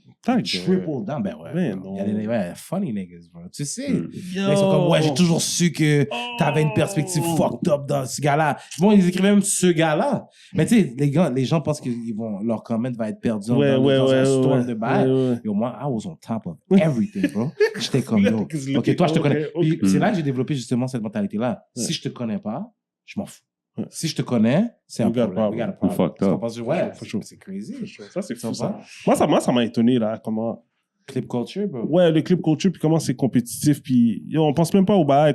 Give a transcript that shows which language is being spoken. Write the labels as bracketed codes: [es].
[en] Triple down. [fr] Ben ouais. Mais Il y a des ouais, [en] funny niggas, bro. [fr] Tu sais. Hmm. Ils sont comme, ouais, j'ai toujours su que t'avais une perspective fucked up dans ce gars-là. Bon, ils écrivaient même ce gars-là. Mais tu sais, les gens pensent que leur comment va être perdu dans un storm de bail. [en] Yo, moi, I was on top of everything, bro. [fr] J'étais comme, yo. Ok, toi, je te connais. Puis c'est là que j'ai développé justement cette mentalité-là. Si je te connais pas, je m'en fous. Si je te connais, c'est un [en] We got a problème. We got a problem. Fucked up. [fr] Parce que, ouais, c'est crazy. Ça, c'est fou, Ça ça. va? Moi, ça m'a étonné, là, comment... [en] Clip culture, bro. [fr] Ouais, le clip culture, puis comment c'est compétitif, puis yo, on pense même pas au bail.